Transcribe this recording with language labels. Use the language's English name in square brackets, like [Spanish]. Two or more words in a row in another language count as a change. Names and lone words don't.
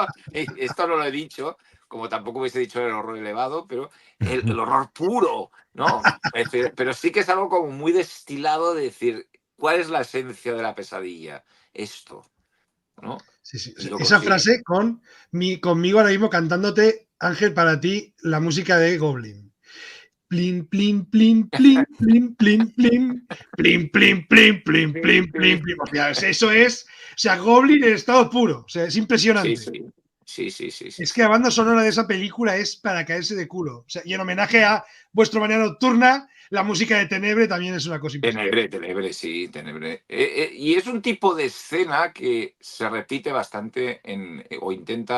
[Spanish] Esto no lo he dicho, como tampoco hubiese dicho el horror elevado, pero el horror puro, ¿no? Es decir, pero sí que es algo como muy destilado de decir, ¿cuál es la esencia de la pesadilla? Esto, ¿no? Sí. Esa frase conmigo ahora mismo cantándote, Ángel, para ti, la música de Goblin. Plin, plin, plin, plin, plin, plin, plin, plin, plin, plin, plin, plin, plin, plin. O sea, eso es, o sea, Goblin en estado puro. O sea, es impresionante. Sí. Es que la banda sonora de esa película es para caerse de culo. O sea, y en homenaje a vuestro manera nocturna, la música de Tenebre también es una cosa impresionante. Tenebre, sí, Tenebre. Y es un tipo de escena que se repite bastante o intenta.